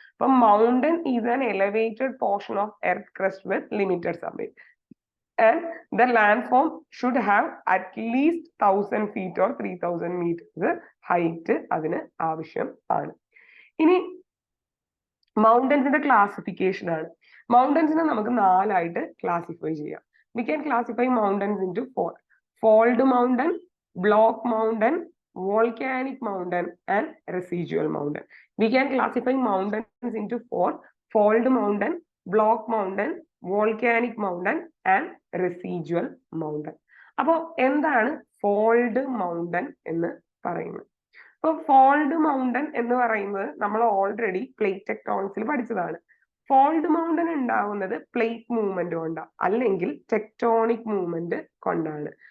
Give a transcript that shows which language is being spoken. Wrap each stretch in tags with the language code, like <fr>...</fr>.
<en>അപ്പൊ mountain is an elevated portion of earth crust with limited summit and the landform should have at least 1000 feet or 3000 meters height</en> <ml>അതിന് ആവശ്യം ആണ്. ഇനി മൗണ്ടൻസിന്റെ classification ആണ്. മൗണ്ടൻസിനെ നമുക്ക് 4 ആയിട്ട് ക്ലാസിഫൈ ചെയ്യാം.</ml> <en>We can classify mountains into 4: fold mountain, block mountain, volcanic mountain and residual mountain. We can classify mountains into 4: fold mountain, block mountain, volcanic mountain and residual mountain.</en> <ml>അപ്പോൾ എന്താണ് ഫോൾഡ് മൗണ്ടൻ എന്ന് പറയുന്നത്? ഇപ്പൊ fold mountain എന്ന് പറയുന്നത് നമ്മൾ already plate ടെക്ടോണിക്സിൽ പഠിച്ചതാണ്. Fold mountain ഉണ്ടാവുന്നത് പ്ലേറ്റ് മൂവ്മെന്റ് കൊണ്ടാണ്, അല്ലെങ്കിൽ ടെക്ടോണിക് മൂവ്മെന്റ് കൊണ്ടാണ്.</ml>